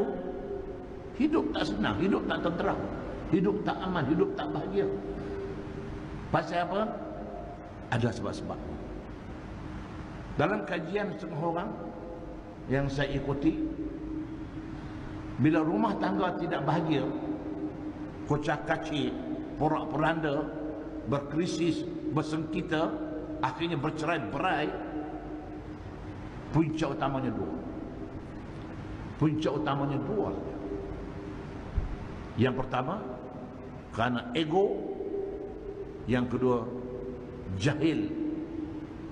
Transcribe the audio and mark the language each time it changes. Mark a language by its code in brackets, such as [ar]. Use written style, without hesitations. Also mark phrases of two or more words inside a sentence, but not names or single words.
[ms] Hidup tak senang, hidup tak tenteram, hidup tak aman, hidup tak bahagia. Pasal apa? Ada sebab-sebab. Dalam kajian setengah orang yang saya ikuti, bila rumah tangga tidak bahagia, kocak-kacir, porak-poranda, berkrisis, bersengketa, akhirnya bercerai-berai, punca utamanya dua. Punca utamanya dua. Yang pertama, karena ego. Yang kedua, jahil.